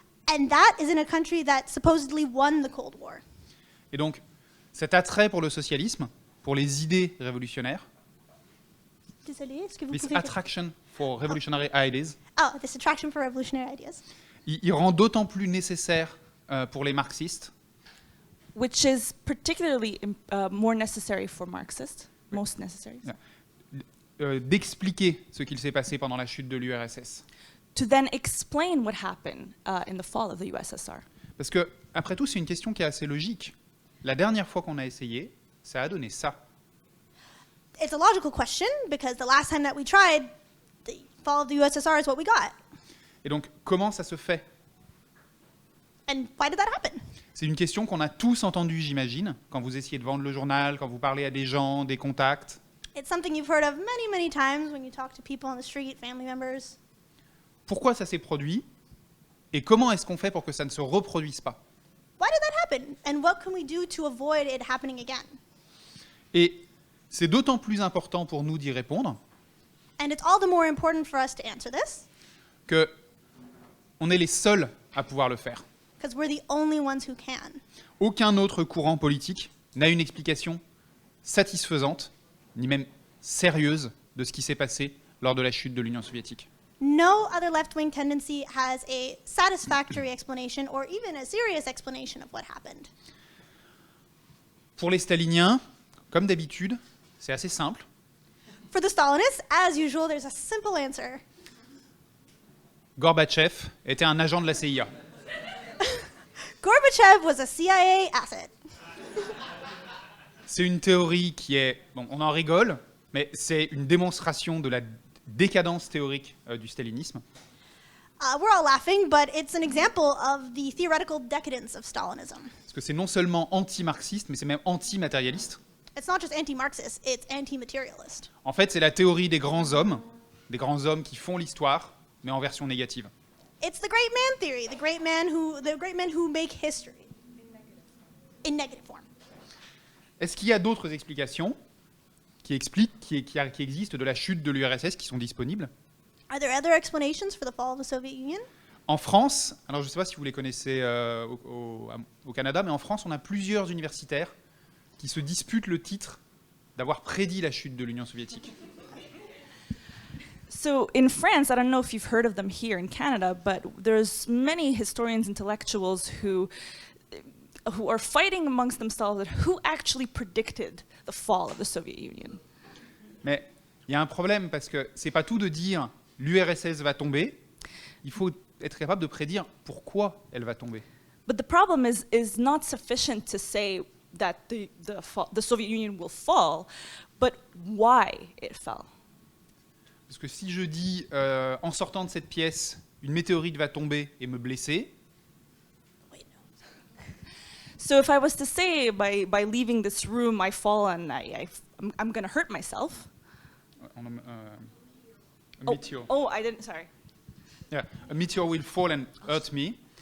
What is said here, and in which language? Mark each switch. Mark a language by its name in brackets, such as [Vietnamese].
[English] And that is in a country that supposedly won the Cold War. [French] Et donc, cet attrait pour le socialisme, pour les idées révolutionnaires, Désolée, est-ce que vous [English] this [French] pouvez... [English] attraction for revolutionary ideas, Oh, this attraction for revolutionary ideas. [French] il rend d'autant plus nécessaire pour les marxistes [English] which is particularly more necessary for Marxists, most necessary, [French] d'expliquer ce qu'il s'est passé pendant la chute de l'URSS. [English] to then explain what happened in the fall of the USSR. [French] Parce que, après tout, c'est une question qui est assez logique. La dernière fois qu'on a essayé, ça a donné ça. [English] It's a logical question because the last time that we tried, the fall of the USSR is what we got. [French] Et donc, comment ça se fait? [English] And why did that happen? [French] C'est une question qu'on a tous entendue, j'imagine, quand vous essayez de vendre le journal, quand vous parlez à des gens, des contacts. [English] It's something you've heard of many, many times when you talk to people on the street, family members. [French] Pourquoi ça s'est produit et comment est-ce qu'on fait pour que ça ne se reproduise pas? [English] Why did that happen? And what can we do to avoid it happening again? [French] Et c'est d'autant plus important pour nous d'y répondre [English] And it's all the more important for us to answer this, [French] que on est les seuls à pouvoir le faire. [English] because we're the only ones who can. [French] Aucun autre courant politique n'a une explication satisfaisante, ni même sérieuse, de ce qui s'est passé lors de la chute de l'Union soviétique. [English] No other left-wing tendency has a satisfactory explanation or even a serious explanation of what happened. [French] Pour les staliniens, comme d'habitude, c'est assez simple. [English] For the Stalinists, as usual, there's a simple answer. [French] Gorbatchev était un agent de la CIA. [English] Gorbachev was a CIA asset. [French] C'est une théorie qui est... Bon, on en rigole, mais c'est une démonstration de la décadence théorique du stalinisme. [English] We're all laughing, but it's an example of the theoretical decadence of Stalinism. [French] Parce que c'est non seulement anti-marxiste, mais c'est même anti-matérialiste. [English] It's not just anti-Marxist, it's anti-materialist. [French] En fait, c'est la théorie des grands hommes qui font l'histoire, mais en version négative. [English] It's the great man theory, the great men who make history in negative form. [French] Est-ce qu'il y a d'autres explications qui existent de la chute de l'URSS qui sont disponibles? [English] Are there other explanations for the fall of the Soviet Union? [French] En France, alors je ne sais pas si vous les connaissez au Canada, mais en France, on a plusieurs universitaires qui se disputent le titre d'avoir prédit la chute de l'Union soviétique. [English] So in France, I don't know if you've heard of them here in Canada, but there's many historians, intellectuals who are fighting amongst themselves at who actually predicted the fall of the Soviet Union. [French] Mais il y a un problème parce que c'est pas tout de dire l'URSS va tomber, il faut être capable de prédire pourquoi elle va tomber. [English] But the problem is not sufficient to say that the Soviet Union will fall, but why it fell. [French] Parce que si je dis en sortant de cette pièce, une météorite va tomber et me blesser, [English] Wait, no. So if I was to say by leaving this room I fall and I'm going to hurt myself. a meteor. Oh, I didn't, sorry. Yeah, a meteor will fall and hurt me.